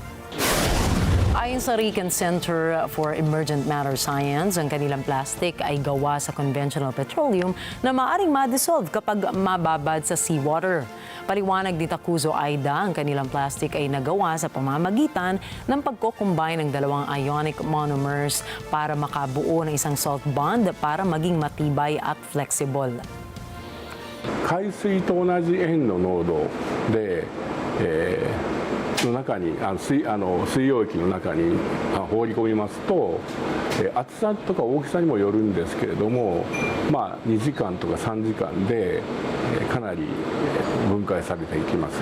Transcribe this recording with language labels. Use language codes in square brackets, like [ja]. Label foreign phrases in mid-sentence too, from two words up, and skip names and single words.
[tl] Ayon sa Rikki Center for Emergent Matter Science, ang kanilang plastic ay gawa sa [en] conventional petroleum [tl] na maaaring ma-dissolve kapag mababad sa seawater. Paliwanag ni Takuzo Aida, ang kanilang plastic ay nagawa sa pamamagitan ng pagko-combine ng dalawang [en] ionic monomers [tl] para makabuo ng isang [en] salt bond [tl] para maging matibay at flexible. [ja] 海水と同じ塩の濃度で、の中に水溶液の中に放り込みますと、厚さとか大きさにもよるんですけれども、2時間とか3時間でかなり分解されていきます。